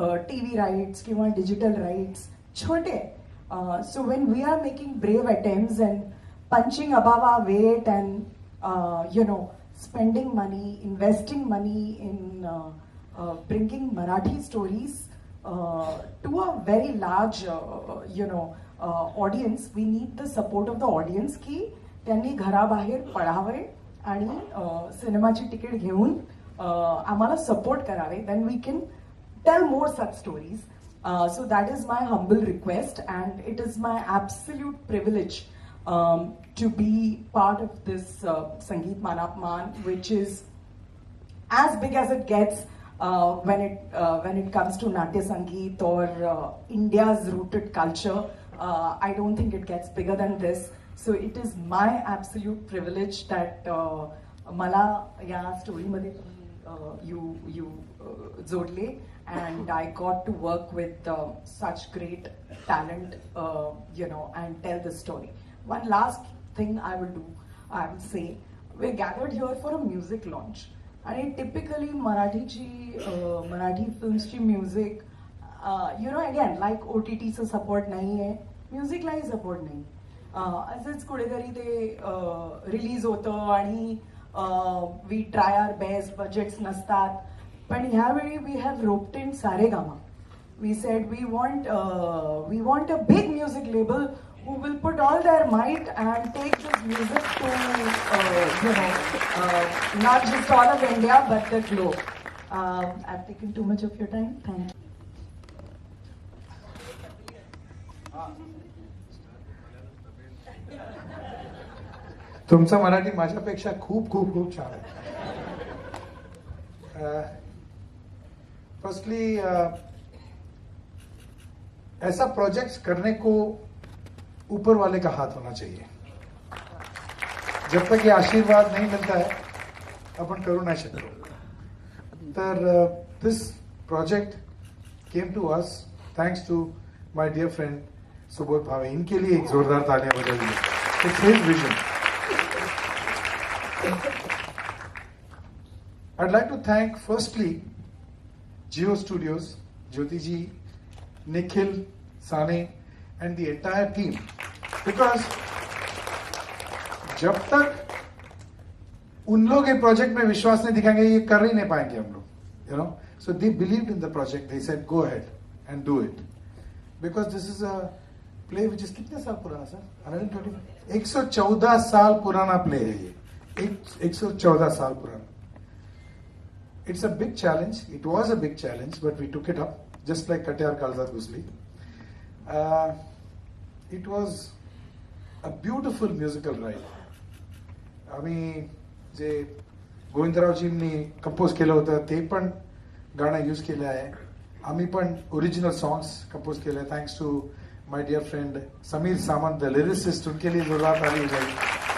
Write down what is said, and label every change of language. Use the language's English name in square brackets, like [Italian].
[Marathi] TV rights किंवा digital rights छोटे. [English] So when we are making brave attempts and punching above our weight and spending money, investing money in bringing Marathi stories to a very large, audience. We need the support of the audience [Marathi] की त्यांनी घराबाहेर पडावे आणि सिनेमाची ticket घेऊन आम्हाला support करावे. [English] Then we can tell more such stories. So that is my humble request, and it is my absolute privilege to be part of this Sangeet Man Apman, which is as big as it gets when it comes to Natya Sangeet or India's rooted culture. I don't think it gets bigger than this. So it is my absolute privilege that [Marathi] मला या स्टोरीमध्ये [English] you [Marathi] जोडले, [English] and I got to work with such great talent, and tell the story. One last thing I will say, we're gathered here for a music launch. [Marathi] आणि typically Marathi फिल्म्सची music, [English] again like [Marathi] OTTचं support नाही आहे, म्युझिकलाही support नाही. असंच कुठेतरी ते release होतं आणि [English] we try our best, [Marathi] budgets नसतात. पण ह्यावेळी [English] We have roped in Saregama. We said we want a big music label who will put all their might and take this music to, not just all of India, but the globe. I've taken too much of your time. Thank you. [Marathi] तुमचं मराठी माझ्यापेक्षा खूप खूप खूप छान आहे. [English] firstly [Hindi] ऐसा project करने को ऊपर वाले का हाथ होना चाहिए. जब तक ये आशीर्वाद नहीं मिलता है [Marathi] अपन करू नाही शकतो. [English] तर this project came to us thanks to my dear friend Subodh Bhave. [Hindi] इनके लिए एक जोरदार तालियां बजाइए. [English] It's his vision. I'd like to thank firstly Jio Studios, Jyoti ji, Nikhil, Sane, and the entire team, because [Hindi] जब तक उन लोग ये प्रोजेक्ट में विश्वास नहीं दिखाएंगे ये कर ही नहीं पाएंगे हम लोग. [English] So they believed in the project. They said go ahead and do it, because this is a play which is [Hindi] कितने साल पुराना सर? 120 114 साल पुराना प्ले है ये. 114 साल पुराना. [English] It's a big challenge. It was a big challenge, but we took it up, just like Katyar Kalzat Gusli. It was a beautiful musical ride. [Marathi] आम्ही जे गोविंदरावजींनी कंपोज केलं होतं ते पण गाणं यूज केलं आहे. आम्ही पण ओरिजिनल सॉन्ग्स कंपोज केले. [English] Thanks to my dear friend Sameer Samant, the lyricist. [Hindi] उनके लिए जोरदार ताली हो जाएगी.